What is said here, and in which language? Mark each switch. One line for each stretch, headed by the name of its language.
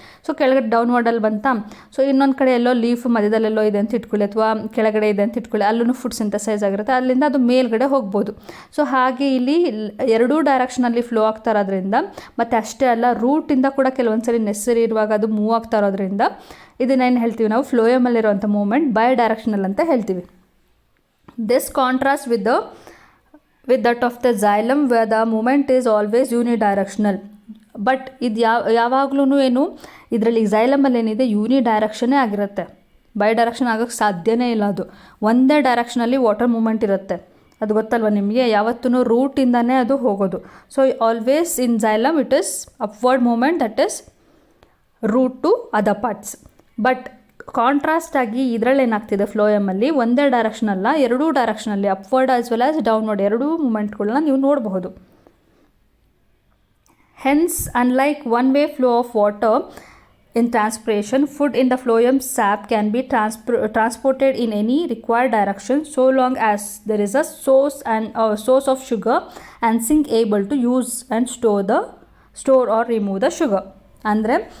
Kannada: So ಕೆಳಗಡೆ ಡೌನ್ವರ್ಡಲ್ಲಿ ಬಂತಾ. So ಇನ್ನೊಂದು ಕಡೆ ಎಲ್ಲೋ ಲೀಫ್ ಮಧ್ಯದಲ್ಲೆಲ್ಲೋ ಇದೆ ಅಂತ ಇಟ್ಕೊಳ್ಳಿ, ಅಥವಾ ಕೆಳಗಡೆ ಇದೆ ಅಂತ ಇಟ್ಕೊಳ್ಳಿ, ಅಲ್ಲೂ ಫುಡ್ ಸಿಂಥಸೈಸ್ ಆಗಿರುತ್ತೆ, ಅಲ್ಲಿಂದ ಅದು ಮೇಲ್ಗಡೆ ಹೋಗ್ಬೋದು. ಸೊ ಹಾಗೆ ಇಲ್ಲಿ ಎರಡೂ ಡೈರೆಕ್ಷನಲ್ಲಿ ಫ್ಲೋ ಆಗ್ತಾ ಇರೋದ್ರಿಂದ, ಮತ್ತು ಅಷ್ಟೇ ಅಲ್ಲ ರೂಟಿಂದ ಕೂಡ ಕೆಲವೊಂದು ಸರಿ ನೆಸರಿ ಇರುವಾಗ ಅದು ಮೂವ್ ಆಗ್ತಾ ಇರೋದ್ರಿಂದ ಇದನ್ನೇನು ಹೇಳ್ತೀವಿ ನಾವು, ಫ್ಲೋಯಮಲ್ಲಿರುವಂಥ ಮೂವ್ಮೆಂಟ್ ಬೈ ಡೈರೆಕ್ಷನಲ್ ಅಂತ ಹೇಳ್ತೀವಿ.
English: This contrasts with that of the xylem where the movement is always unidirectional.
Kannada: But ಇದು ಯಾವಾಗ್ಲೂ ಏನು ಇದರಲ್ಲಿ xylem-ಅಲ್ಲಿ ಏನಿದೆ ಯೂನಿಡೈರೆಕ್ಷನ್ನೇ ಆಗಿರುತ್ತೆ, ಬೈ ಡೈರೆಕ್ಷನ್ ಆಗೋಕ್ಕೆ ಸಾಧ್ಯನೇ ಇಲ್ಲ. ಅದು ಒಂದೇ ಡೈರೆಕ್ಷನಲ್ಲಿ ವಾಟರ್ ಮೂಮೆಂಟ್ ಇರುತ್ತೆ, ಅದು ಗೊತ್ತಲ್ವ ನಿಮಗೆ. ಯಾವತ್ತೂ ರೂಟಿಂದನೇ ಅದು ಹೋಗೋದು.
English: So always in xylem it is upward movement, that is root to other parts.
Kannada: But contrast ಆಗಿ ಇದರಲ್ಲಿ ಏನಾಗ್ತಿದೆ, ಫ್ಲೋಯಮಲ್ಲಿ ಒಂದೇ ಡೈರೆಕ್ಷನ್ ಅಲ್ಲ, ಎರಡೂ ಡೈರೆಕ್ಷನಲ್ಲಿ
English: upward as well as downward
Kannada: ಎರಡೂ ಮೂಮೆಂಟ್ಗಳನ್ನ ನೀವು ನೋಡಬಹುದು.
English: Hence unlike one way flow of water in transpiration, food in the phloem sap can be transported in any required direction so long as there is a source of sugar and sink able to use and store or remove the sugar.
Kannada: ಅಂದರೆ